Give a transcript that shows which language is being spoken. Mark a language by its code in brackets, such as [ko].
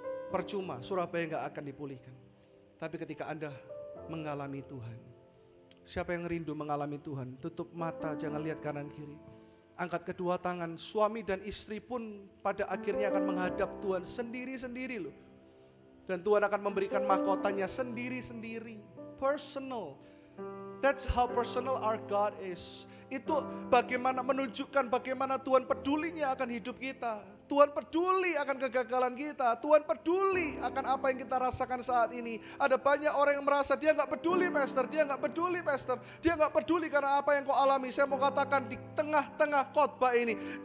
[id] Percuma, Surabaya gak akan dipulihkan. Tapi ketika Anda mengalami Tuhan. Siapa yang rindu mengalami Tuhan? Tutup mata, jangan lihat kanan kiri. Angkat kedua tangan, suami dan istri pun pada akhirnya akan menghadap Tuhan sendiri-sendiri loh. Dan Tuhan akan memberikan mahkotanya sendiri-sendiri. Personal. [en] That's how personal our God is. [id] Itu bagaimana menunjukkan bagaimana Tuhan pedulinya akan hidup kita. Tuhan peduli akan kegagalan kita. Tuhan peduli akan apa yang kita rasakan saat ini. Ada banyak orang yang merasa dia gak peduli pastor. Dia gak peduli pastor. Dia gak peduli karena apa yang kau alami. Saya mau katakan di tengah-tengah khotbah ini.